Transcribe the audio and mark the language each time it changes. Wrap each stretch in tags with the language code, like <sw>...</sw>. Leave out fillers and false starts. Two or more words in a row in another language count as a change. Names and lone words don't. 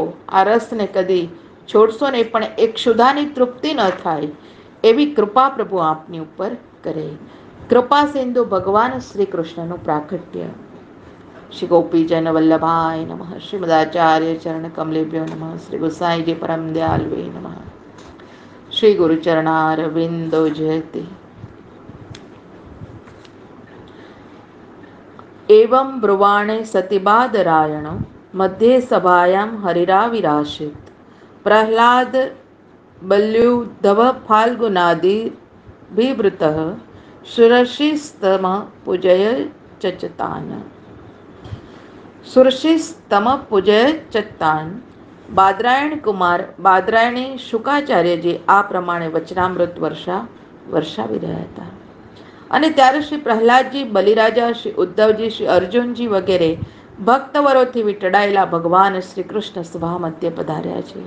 <gu>આ રસને કદી છોડશો નહીં, પણ એક ક્ષુધાની તૃપ્તિ ન થાય એવી કૃપા પ્રભુ આપની ઉપર કરે. કૃપા સિંધુ ભગવાન શ્રી કૃષ્ણનું પ્રાકટ્ય.</gu> <sa>श्री गोपीजन वल्लभाय नमः। श्रीमदाचार्य चरण कमलेभ्यो नमः. श्री गुसाईजी परम दयालवे नमः। श्री गुरुचरणारविन्दो जयति. एवं ब्रुवाणे सतिबादरायण मध्ये सभायां हरिराविराशित प्रह्लाद बल्युद्धव फाल्गुनादिभिवृतः सुरशिस्तम पूजय चचतान. सुरशिस्तम पूजय चत्तान.</sa> <gu>બાદરાયણ કુમાર બાદરાયણી શુકાચાર્યજી આ પ્રમાણે વચનામૃત વર્ષાવી રહ્યા હતા. અને ત્યારે શ્રી પ્રહલાદજી, બલિરાજા, શ્રી ઉદ્ધવજી, શ્રી અર્જુનજી વગેરે ભક્તવરોથી વીંટળાયેલા ભગવાન શ્રી કૃષ્ણ સભા મધ્ય પધાર્યા છે.</gu>